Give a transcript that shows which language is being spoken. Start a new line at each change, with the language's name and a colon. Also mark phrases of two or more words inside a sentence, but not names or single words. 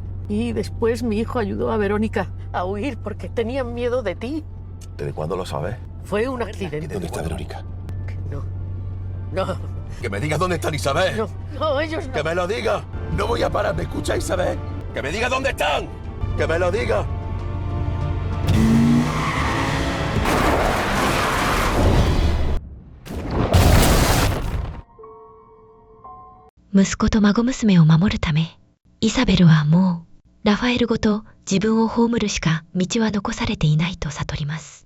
Spanish: Y después mi hijo ayudó a Verónica a huir porque tenían miedo de ti. ¿Desde cuándo lo sabes? Fue un accidente. ¿Dónde está Verónica? No. Que me digas dónde están, Isabel. No, ellos no. Que me lo diga. No voy a parar. ¿Me escucha, Isabel? Que me diga dónde están. Que me lo diga.
Japanese: 息子と孫娘を守るため、イサベルはもうラファエルごと自分を葬るしか道は残されていないと悟ります。